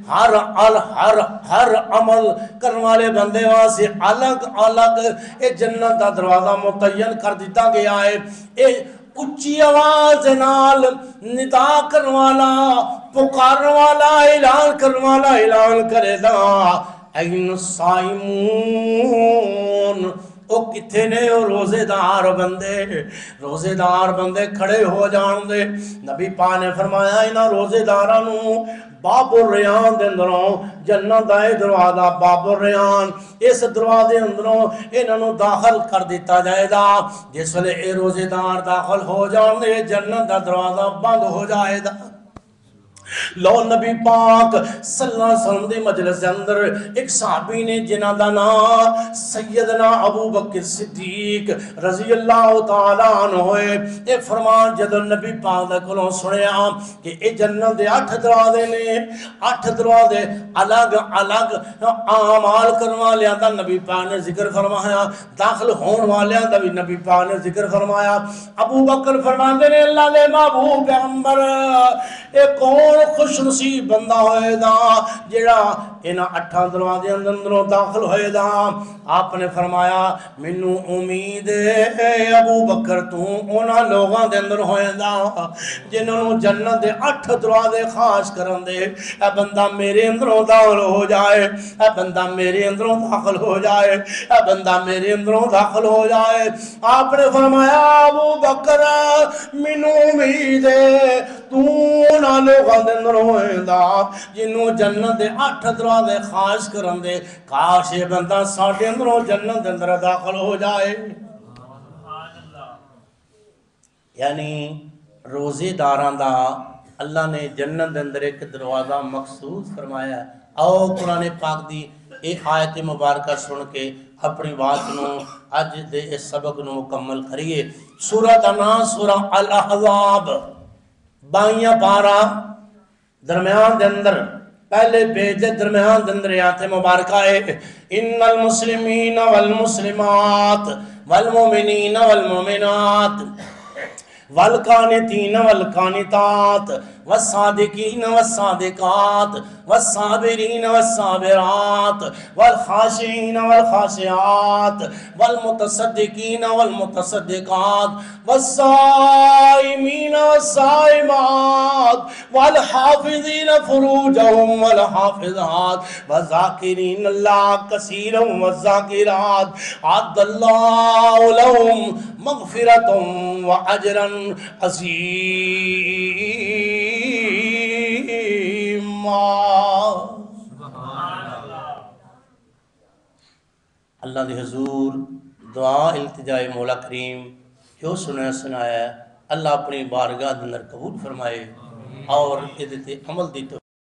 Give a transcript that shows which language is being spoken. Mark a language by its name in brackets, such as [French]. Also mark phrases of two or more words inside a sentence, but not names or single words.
[Punjabi] ہر عمل کرنے والے بندے وہاں سے الگ الگ اے جنت دا دروازہ متعین کر دیتا گیا ہے اے اچھی آواز نال ندا کرنے والا پکارنے والا اعلان کرنے والا اعلان کرے دا [Arabic] این الصائمون [Punjabi] او کتھے نے او روزے دار بندے کھڑے ہو جان دے نبی پاک نے فرمایا انہاں روزے داراں نو باب الریان دے اندروں جنت دا دروازہ باب الریان اس دروازے اندروں انہاں نو داخل کر دیتا جائے گا جس ویلے اے روزے دار داخل ہو جان دے جنت دا دروازہ بند ہو جائے گا لو نبی پاک [Arabic] صلی اللہ علیہ وسلم [Punjabi] دے مجلس دے اندر ایک صحابی نے جنہ دا نام سیدنا ابو بکر صدیق [Arabic] رضی اللہ تعالیٰ عنہ [Punjabi] ہوئے اے فرمان جدو نبی پاک دے کلوں سنیا کہ اے جنت دے 8 دروازے نے 8 دروازے الگ الگ اعمال کرنے والیاں دا نبی پاک نے ذکر فرمایا داخل ہون والیاں دا بھی نبی پاک نے ذکر فرمایا ابو بکر فرماندے نے اللہ دے محبوب پیغمبر اے کون خوش نصیب بندہ ہوئے دا جڑا انہاں 8 دروازے اندروں داخل ہوئے دا آپ نے فرمایا منو امید ہے ابو بکر تو انہاں لوگاں دے اندر ہوئے دا جنہوں جنت دے 8 دروازے خاص کرن دے اے بندہ میرے اندروں داخل ہو جائے اے بندہ میرے اندروں داخل ہو جائے اے بندہ میرے اندروں داخل ہو جائے آپ نے فرمایا ابو بکر منو امید ہے تو انہاں لوگاں دے اندر ہوئے دا جنہوں جنت دے 8 دروازے خاص کرن دے کاش یہ بندہ ساڑھے اندروں جنت دے اندر داخل ہو جائے یعنی روزے داران دا اللہ نے جنت دے اندر ایک دروازہ مخصوص فرمایا ہے او قرآن پاک دی ایک آیت مبارکہ سن کے اپنی بات نو اج دے اس سبق نو مکمل کریے۔ سورہ دا نام سورہ الاحزاب، 22 پارا درمیان دے اندر پہلے پیج دے درمیان دے اندر آیت مبارکہ ہے [Arabic] ان المسلمین والمسلمات والمؤمنین والمؤمنات والقانتین والقانتات والصادقین والصادقات والصابرین والصابرات والخاشعین والخاشعات والمتصدقین والمتصدقات والصائمین والصائمات والحافظین فروجهم والحافظات والذاکرین اللہ کثیرا والذاکرات اعد اللہ لهم مغفرۃ واجرا عظیما۔ [Punjabi] اللہ دی حضور دعا التجائے مولا کریم جو سنایا ہے اللہ اپنی بارگاہ اندر قبول فرمائے اور ادھے عمل دی